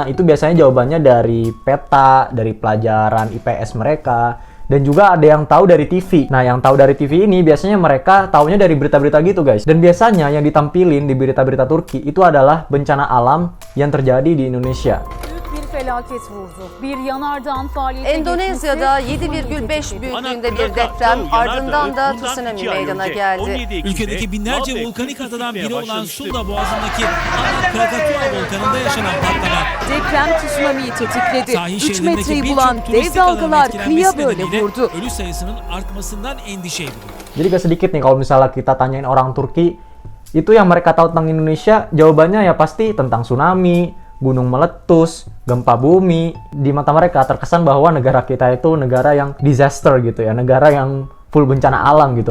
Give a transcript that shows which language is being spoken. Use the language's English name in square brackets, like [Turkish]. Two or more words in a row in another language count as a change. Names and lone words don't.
[Indonesian] Itu biasanya jawabannya dari peta, dari pelajaran IPS mereka, dan juga ada yang tahu dari TV. Nah, yang tahu dari TV ini biasanya mereka taunya dari berita-berita gitu, guys. Dan biasanya yang ditampilin di berita-berita Turki itu adalah bencana alam yang terjadi di Indonesia. [Turkish] Felaket vurdu. Bir yanardağın faaliyete Endonezya'da 7,5 büyüklüğünde bir deprem, ardından da tsunami meydana geldi. Ülkedeki binlerce volkanik adadan biri olan Sunda Boğazı'ndaki Anak Krakatoa volkanında yaşanan patlama. Deprem tsunami'yi tetikledi. Sahil 3 şehrindeki metreyi birçok bulan dev turistik alanın dalgalar kıyıya etkilenmesi böyle nedeniyle vurdu. ölü sayısının artmasından endişe ediliyor. [Indonesian] Jadi gak sedikit nih kalau misalnya kita tanyain orang Turki, itu yang mereka tahu tentang Indonesia, jawabannya ya pasti tentang tsunami, gunung meletus, gempa bumi. Di mata mereka terkesan bahwa negara kita itu negara yang disaster gitu ya, negara yang full bencana alam gitu.